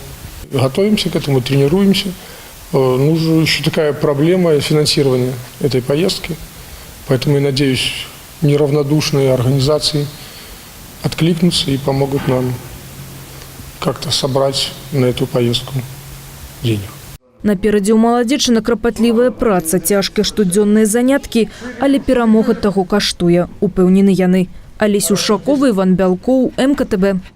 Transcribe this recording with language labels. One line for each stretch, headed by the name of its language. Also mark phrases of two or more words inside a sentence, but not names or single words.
Russian: Готовимся к этому, тренируемся. Нужна еще такая проблема финансирования этой поездки. Поэтому я надеюсь, неравнодушные организации откликнутся и помогут нам как-то собрать на эту поездку денег.
Belarusian: Наперадзе ў маладзечына крапатлівая праца, цяжкія штодзённыя заняткі, але перамога таго каштуе, упэўнены яны. Алесь Ушакова, Іван Бялкоў, МКТБ.